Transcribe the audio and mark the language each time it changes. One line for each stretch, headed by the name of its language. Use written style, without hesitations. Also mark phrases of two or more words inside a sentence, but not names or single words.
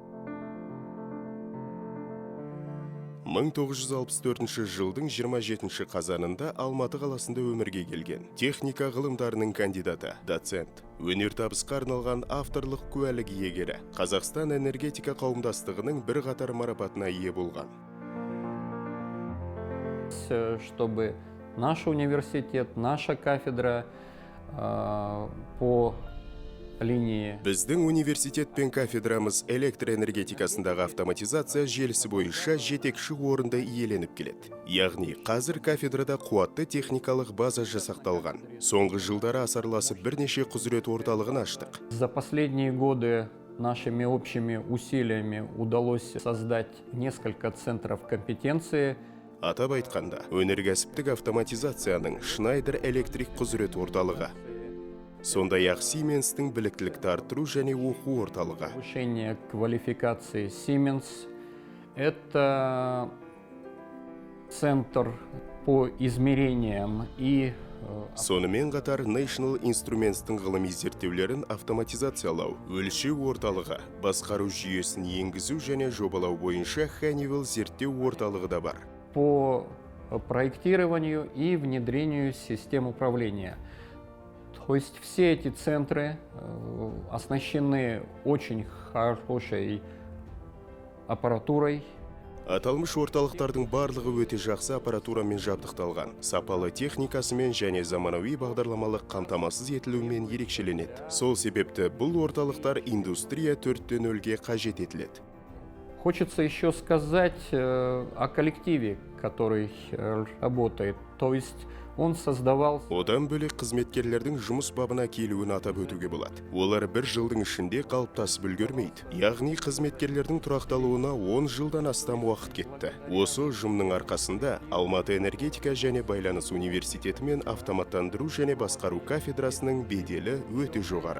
Kazakh: 1964 жылдың 27 қазанында Алматы қаласында өмірге келген. Техника ғылымдарының кандидаты, доцент, өнертабысқа арналған авторлық куәлік иегері, Қазақстан энергетика қауымдастығының бір қатар марапатына ие болған.
Russian: Чтобы наш университет, наша кафедра по линии.
Kazakh: Біздің университет пен кафедрамыз электроэнергетикасындағы автоматизация желісі бойынша жетекші орынды иеленіп келеді. Яғни қазір кафедрада қуатты техникалық база жасақталған. Соңғы жылдары асарласып бірнеше құзырет орталығын аштық.
Russian: За последние годы нашими общими усилиями удалось создать несколько центров компетенции.
Kazakh: Атап айтқанда, өнеркәсіптік автоматизацияның Schneider электрик құзырет орталығы. Сондай-ақ Siemens-тің біліктілікті арттыру және оқу орталығы.
Russian: Повышение квалификации Siemens – это центр по измерениям и
Kazakh: сонымен қатар National Instruments-тің ғылыми зерттеулерін автоматизациялау, өлшеу орталығы, басқару жүйесін енгізу және жобалау бойынша Honeywell зерттеу орталығы да бар.
Russian: По проектированию и внедрению систем управления. То есть все эти центры оснащены очень хорошей аппаратурой.
Kazakh: Аталмыш орталықтардың барлығы өте жақсы аппаратурамен жабдықталған, сапалы техникасымен және заманауи бағдарламалық қамтамасыз етілуімен ерекшеленеді. Сол себепті бұл орталықтар индустрия 4.0-ге қажет етіледі.
Russian: Хочется еще сказать о коллективе, который работает. То есть он создавал...
Kazakh: Одан бөлек қызметкерлердің жұмыс бабына келуін атап өтуге болады. Олар бір жылдың ішінде қалыптасып үлгермейді. Яғни қызметкерлердің тұрақталуына 10 жылдан астам уақыт кетті. Осы ұжымның арқасында Алматы энергетика және байланыс университеті мен автоматтандыру және басқару кафедрасының беделі өте жоғары.